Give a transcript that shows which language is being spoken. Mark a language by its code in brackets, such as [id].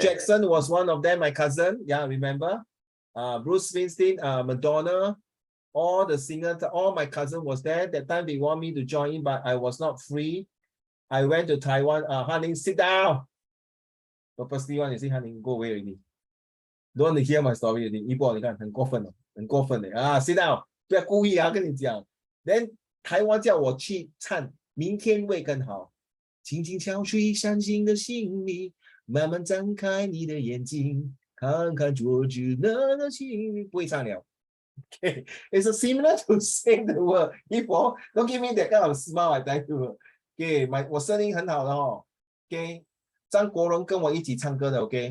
[en] Jackson was one of them, my cousin. Yeah, remember? Bruce Springsteen, Madonna, all the singers, all my cousin was there. That time they want me to join in, but I was not free. I went to Taiwan. Hanning, sit down. Purposely want to say, Hanning, go away already. Don't want to hear my story already. [zh] 一波你看很过分了，很过分的啊 ！ [en] Sit down， [zh] 不要故意啊，跟你讲。 [en] Then [zh] 台湾叫我去唱，明天会更好。轻轻敲碎伤心的心里，慢慢张开你的眼睛，看看昨日那个情。不会唱了。 [en] Okay, it's a similar to sing the word. 一波 don't give me that kind of smile, I tell you. [zh] Okay, 我声音很好的哦。Okay, 张国荣跟我一起唱歌的。